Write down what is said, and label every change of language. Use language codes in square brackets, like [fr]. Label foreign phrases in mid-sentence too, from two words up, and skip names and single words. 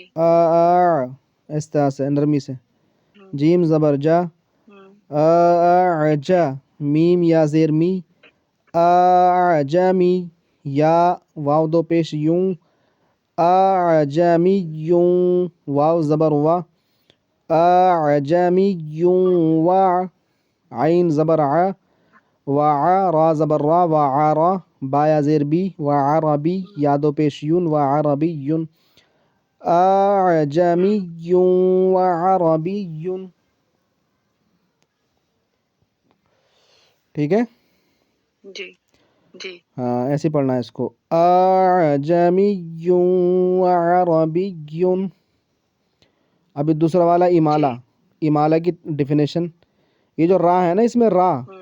[ur] آ آ، اس طرح سے نرمی سے. جیم زبر جا، آ جا، میم یا زیر می، آ جا می، یا واو دو پیش یوں، آ جا می یوں، واو زبر وا، آ جا می یوں وا، عین زبر ع، وع را زبر را، وعارا، با یا زیر بی، وعربی، یا دو پیش یون، وعربی یون، [ar] اعجمی وعربی. [ur] ٹھیک ہے، جی جی ہاں ایسے پڑھنا ہے اس کو، [ar] اعجمی وعربی. [ur] ابھی دوسرا والا امالہ، امالہ کی ڈیفینیشن، یہ جو را ہے نا اس میں را،